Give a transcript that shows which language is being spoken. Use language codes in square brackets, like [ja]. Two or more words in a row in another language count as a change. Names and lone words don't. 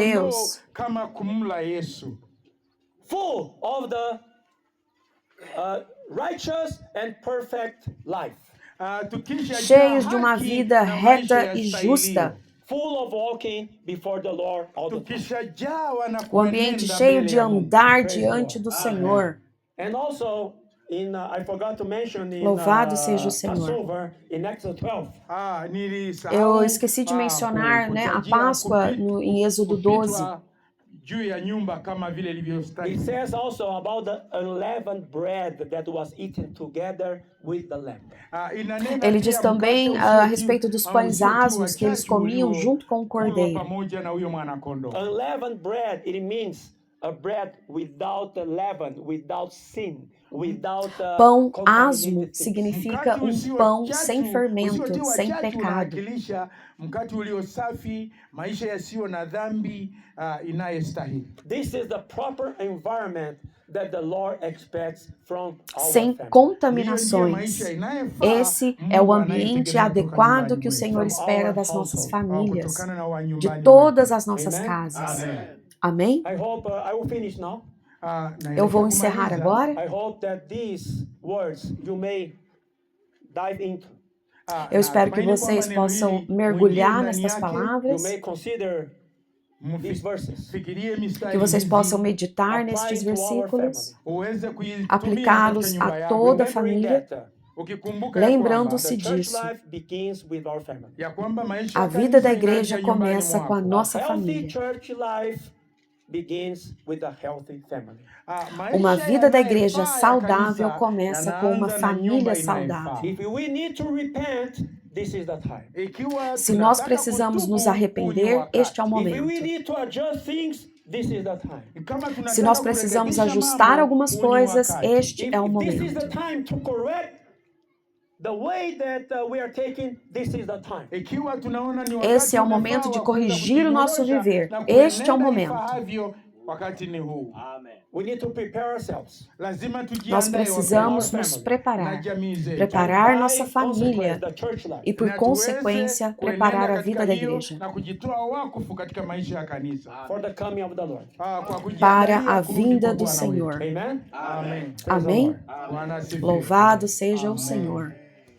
[sw] mwana-kondoo [pt] Deus. [sw] kama kumla Yesu. [en] Full of the righteous and perfect life. [sw] Tukisha [pt] Cheios [sw] jaa [pt] de uma [sw] haki [pt] vida [sw] na [pt] reta [sw] maisha [pt] e [sw] yastahilio. [pt] justa. [en] Full of walking before the Lord all the time. [sw] Tukishajawa na [pt] O ambiente [sw] kuenenda [pt] cheio [sw] mbele [pt] de [sw] ya Mungu. [pt] andar [en] Praise [pt] diante [en] God. [pt] do Senhor. [en] And also, I forgot to mention in [pt] Louvado seja o Senhor. [en] Passover, in Exodus 12. [pt] Eu esqueci de mencionar, né, a Páscoa em Êxodo 12. [sw] Juu ya nyumba kama vile [en] It [sw] ilivyostahili. [en] says also about the unleavened bread that was eaten together with the lamb. [sw] Inanena [pt] Ele [sw] pia [pt] diz [sw] mkate [pt] também [sw] usiotiwa- [pt] a respeito dos pães [sw] usiotiwa [pt] asmos que eles [sw] chachu [pt] comiam [sw] ulio- [pt] junto com o [sw] kulwa [pt] cordeiro. [sw] pamoja na huyo mwana-kondoo. [en] Unleavened bread, it means a bread without leaven, without sin, without [pt] Pão [en] contaminated [pt] asmo [en] things. [pt] significa [sw] Mkate [pt] um [sw] usio [pt] pão [sw] chachu- [pt] sem fermento, [sw] usiotiwa [pt] sem [sw] chachu [pt] pecado. [sw] unawakilisha mkate ulio safi, maisha yasiyo na dhambi inayostahili. [en] This is the proper environment that the Lord expects from our [pt] Sem [en] family. [pt] contaminações. Esse é o ambiente adequado que o Senhor espera das nossas famílias, de todas as nossas [en] Amen. [pt] casas. Amém? [en] I hope I will finish now. [pt] Eu vou encerrar agora. [en] I hope that these words you may dive into. [pt] Eu espero que vocês possam mergulhar nestas [en] You [pt] palavras, [en] may consider these verses. [pt] que vocês possam meditar nestes versículos, aplicá-los a toda a família, lembrando-se disso. A vida da igreja começa com a nossa família. Uma vida da igreja saudável começa com uma família saudável. Se nós precisamos nos arrepender, este é o momento. [en] this is the time. [sw] E kama tunataka [pt] Se nós precisamos [sw] kurekebisha [pt] ajustar [sw] mambo, [pt] algumas [sw] huu ni [pt] coisas, [sw] wakati. [pt] este é o [en] If this is [pt] momento. [en] the time to correct the way that we are taking, this is the time. [sw] Ikiwa tunaona ni wakati [pt] Esse é o [sw] unafaa [pt] momento de [sw] wa kuweza [pt] corrigir o nosso [sw] kujinyorosha [pt] viver. [sw] na [pt] Este é o [sw] kuenenda [pt] momento. [sw] ifaavyo, wakati ni huu. [en] Amen. We need to prepare ourselves. [sw] Lazima [pt] Nós [sw] tujiandae [pt] precisamos [sw] wapendwa, [pt] nos [sw] na [pt] preparar, [sw] jamii zetu. [pt] preparar [en] By [pt] nossa família [en] consequence, the church life. [pt] e, por [sw] Na tuweze [pt] consequência, [sw] kuenenda [pt] preparar a [sw] katika [pt] vida da [sw] hiyo [pt] igreja [sw] na kujitoa wakufu katika maisha ya kanisa. [en] For the coming of the Lord. [sw] Kwa kujiandalia [pt] para a [sw] kurudi [pt] vinda [sw] kwa [pt] do [sw] Bwana [pt] Senhor. [sw] wetu. [en] Amen. Amen. Praise the [pt] Amém? [en] Lord. [sw] Bwana asifiwe. [pt] Louvado seja o Amém. Senhor.